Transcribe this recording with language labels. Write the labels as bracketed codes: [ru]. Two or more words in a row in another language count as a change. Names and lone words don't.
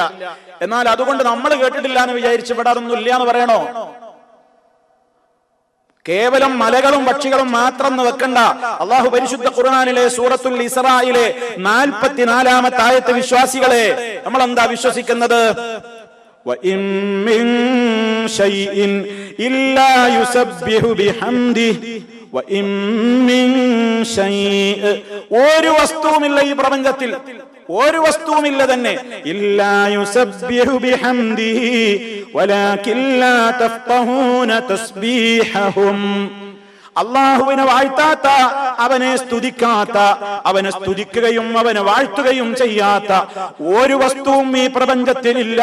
[ml] എന്നാൽ അതുകൊണ്ട് നമ്മൾ കേട്ടിട്ടില്ല എന്ന് വിചാരിച്ച് ഇവിടെ അതൊന്നും ഇല്ല എന്ന് പറയണോ? കേവലം മലകളും പക്ഷികളും മാത്രം വെക്കണ്ട. അല്ലാഹു പരിശുദ്ധ ഖുർആനിലെ സൂറത്തുൽ ഇസ്രായിലെ 44-ാമത്തെ ആയത്ത്, വിശ്വാസികളെ, നമ്മൾ എന്താ വിശ്വസിക്കുന്നത്? [ar] وَإِن مِّن شَيْءٍ إِلَّا يُسَبِّحُ بِحَمْدِهِ وَإِن مِّن شَيْءٍ, [ml] ഒരു വസ്തുവുമില്ല ഈ പ്രപഞ്ചത്തിൽ, ഒരു വസ്തുവുമില്ല തന്നെ, [ar] إلا يسبح بحمده ولكن لا تفقهون تسبيحهم, [ml] അള്ളാഹുവിനെ വാഴ്ത്താത്ത, അവനെ സ്തുതിക്കാത്ത, അവനെ സ്തുതിക്കുകയും അവനെ വാഴ്ത്തുകയും ചെയ്യാത്ത ഒരു വസ്തുവും ഈ പ്രപഞ്ചത്തിലില്ല.